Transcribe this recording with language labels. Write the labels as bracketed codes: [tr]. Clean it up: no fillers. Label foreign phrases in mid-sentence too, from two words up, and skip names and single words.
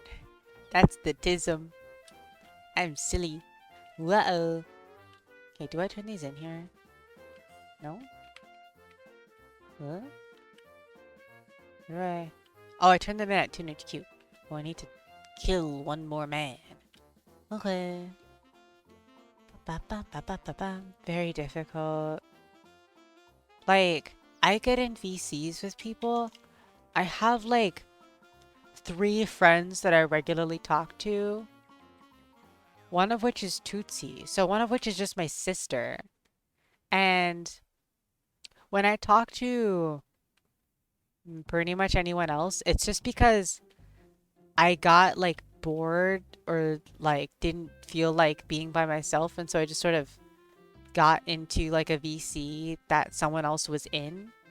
[en] That's the tism. I'm silly. Whoa. Okay, do I turn these in here? No? What? Where do I... Oh, I turned them in at TuneHQ. Oh, I need to kill one more man. Okay. Ba, ba, ba, ba, ba, ba. Very difficult. I get in VCs with people. I have, 3 friends that I regularly talk to. One of which is Tootsie. So one of which is just my sister. And when I talk to pretty much anyone else, it's just because I got bored or didn't feel like being by myself, and so I just sort of got into a VC that someone else was in.